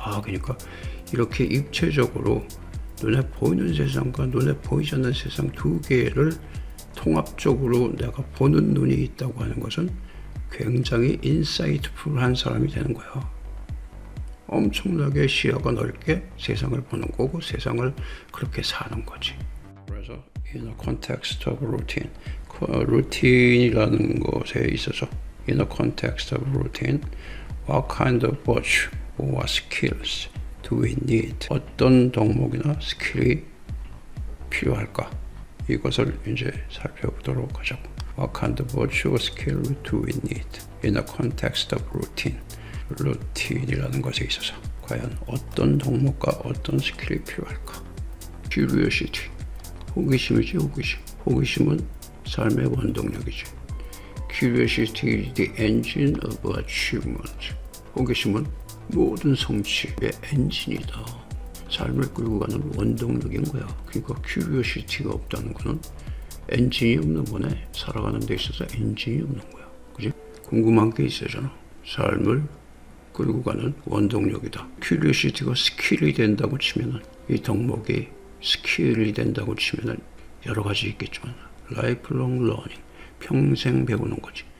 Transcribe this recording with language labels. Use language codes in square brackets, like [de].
[ko] 그러니까 이렇게 입체적으로 눈에 보이는 세상과 눈에 보이지 않는 세상 두 개를 통합적으로 내가 보는 눈이 있다고 하는 것은 굉장히 인사이트풀한 사람이 되는 거야. 엄청나게 시야가 넓게 세상을 보는 거고, 세상을 그렇게 사는 거지. [en] 그래서 in the context of routine, [ko] 루틴이라는 것에 있어서 [en] in the context of routine, what kind of virtue or skills do we need? [ko] 어떤 덕목이나 스킬이 필요할까? 이것을 이제 살펴보도록 하자고. [en] What kind of virtue or skill do we need in the context of routine? [ko] 루틴이라는 것에 있어서 과연 어떤 덕목과 어떤 스킬이 필요할까? Curiosity, 호기심이지. 호기심은 삶의 원동력이지. [en] Curiosity is the engine of achievement. [ko] 호기심은 모든 성취의 엔진이다. 삶을 끌고 가는 원동력인 거야. 그러니까 큐리오시티가 없다는 거는 엔진이 없는 거네. 살아가는 데 있어서 엔진이 없는 거야. 그지? 궁금한 게 있어야잖아. 삶을 끌고 가는 원동력이다. 큐리오시티가 스킬이 된다고 치면은, 이 덕목이 스킬이 된다고 치면은 여러 가지 있겠지만, 라이프롱 러닝, 평생 배우는 거지.